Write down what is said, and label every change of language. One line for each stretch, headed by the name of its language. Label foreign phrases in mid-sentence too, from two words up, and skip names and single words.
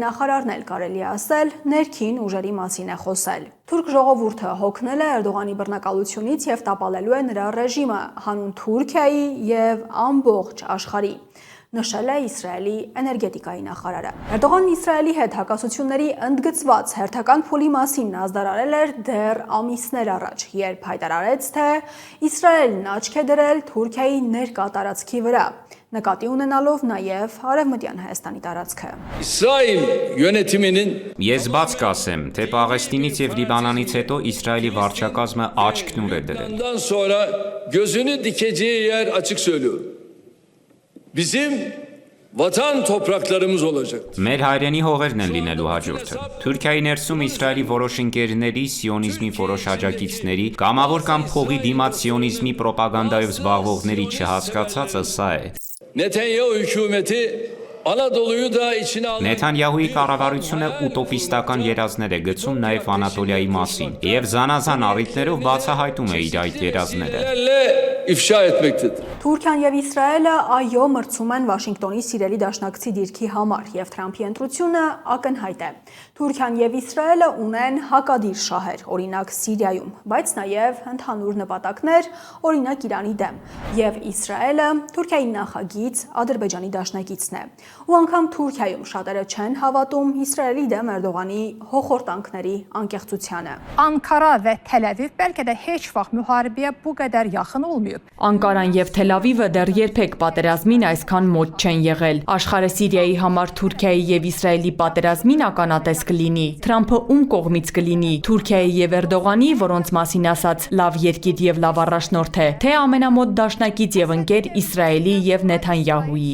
Armenian: նախարարն էլ կարելի է ասել ներքին ուժերի մասին է խոսել։ Թուրք ժողովուրդը հոգնել է Էրդողանի բռնակալությունից եւ տապալելու է նրա ռեժիմը հանուն Թուրքիայի եւ ամբողջ աշխարհի, նշել է Իսրայելի էներգետիկայի նախարարը։ Էրդողանն Իսրայելի հետ հակասությունների ընդգծված հերթական փուլի մասին ազդարարել էր դեռ ամիսներ առաջ, երբ հայտարարեց, թե Իսրայելն աչք է դրել Թուրքիայի ներկա տարածքի վրա, նկատի ունենալով նաև Արևմտյան Հայաստանի տարածքը։
Turkish: İsrail yönetiminin
Armenian: Ես բաց կասեմ, թե Պաղեստինից եւ Լիբանանից հետո Իսրայելի վարչակազմը աչքն ուր է դրել։
Turkish: bundan sonra gözünü dikeceği yer açık söylüyorum. Bizim vatan topraklarımız olacak.
Armenian: Մեր հայրենի հողերն են լինելու հաջորդը։ Թուրքիայի ներսում Իսրայելի որոշ ընկերների, սիոնիզմի որոշ աջակիցների, կամավոր կամ փողի դիմաց սիոնիզմի պրոպագանդայով զբաղվողների չհասկացածը սա է։
Turkish: Netanyahu hükümeti Anadolu'yu da içine aldı.
Armenian: Նեթանյահուի կառավարությունը ուտոպիստական երազներ է գցում նաև Անատոլիայի մասին եւ զանազան առիթներով բացահայտում է իր այդ երազները։
Turkish: ifşa etmektedir.
Armenian: Թուրքիան եւ Իսրայելը այո մրցում են Վաշինգտոնի սիրելի դաշնակցի դիրքի համար եւ Թրամփի ընտրությունը ակնհայտ է։ Թուրքիան եւ Իսրայելը ունեն հակադիր շահեր, օրինակ Սիրիայում, բայց նաեւ ընդհանուր նպատակներ, օրինակ Իրանի դեմ։ Եվ Իսրայելը Թուրքիայի նախագիծ Ադրբեջանի դաշնակիցն է։ Ու անգամ Թուրքիայում շատերը չեն հավատում Իսրայելի դեմ Էրդողանի հոխորտանքների անկեղծությանը։
Azerbaijani: Ankara və Təl-Əviv bəlkə də heç vaxt müharibəyə bu qədər yaxın olmayıb.
Armenian: Անկարան եւ Թել-Ավիվը դեռ երբեք պատերազմին այսքան մոտ չեն եղել։ Աշխարհը Սիրիայի համար Թուրքիայի եւ Իսրայելի պատերազմին ականատես կլինի։ Թրամփը ում կողմից կլինի՝ Թուրքիայի եւ Էրդողանի, որոնց մասին ասաց լավ երկիր եւ լավ առաջնորդ է, թե ամենամոտ դաշնակից եւ ընկեր Իսրայելի եւ Նեթանյահուի։